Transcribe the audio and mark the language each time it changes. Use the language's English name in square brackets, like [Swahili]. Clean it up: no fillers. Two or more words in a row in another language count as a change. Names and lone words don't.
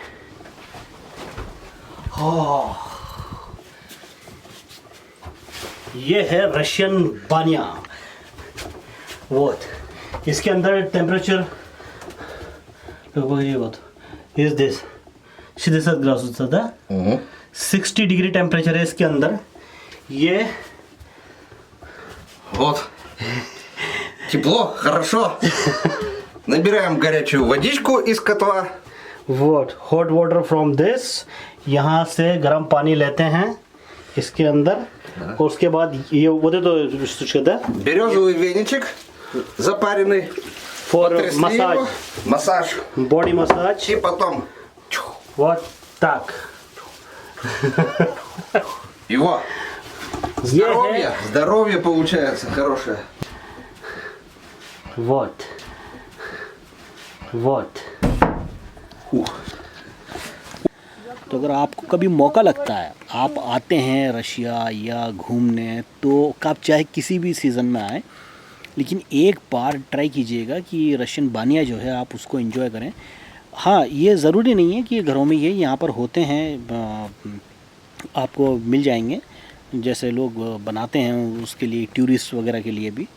[Hindi] हाँ, ये है रशियन बानिया। वो इसके अंदर [English] temperature is this [Hindi] 60 [Russian] градусов, да? [Hindi] 60 डिग्री टेम्परेचर है इसके अंदर। ये [Russian] Вот. Тепло, хорошо. Набираем горячую водичку из котла. вот [English] hot water from this, [Russian] यहाँ से गर्म पानी लेते हैं इसके अंदर। और उसके बाद ये вот это что да? Березовый веничек запаренный. [English] For [Russian] Потрясли массаж, его. Массаж. body массаж, И потом вот так। его. [Hindi] ये [Russian] Здоровье. [Hindi] है, [Russian] Здоровье получается хорошее. вот, вот। Ух. [Hindi] तो अगर आपको कभी मौका लगता है, आप आते हैं रशिया या घूमने, तो आप चाहे किसी भी सीज़न में आए, लेकिन एक बार ट्राई कीजिएगा कि रशियन बानिया जो है आप उसको एंजॉय करें। हाँ, ये ज़रूरी नहीं है कि घरों में ये यहाँ पर होते हैं, आपको मिल जाएंगे जैसे लोग बनाते हैं उसके लिए, टूरिस्ट वगैरह के लिए भी।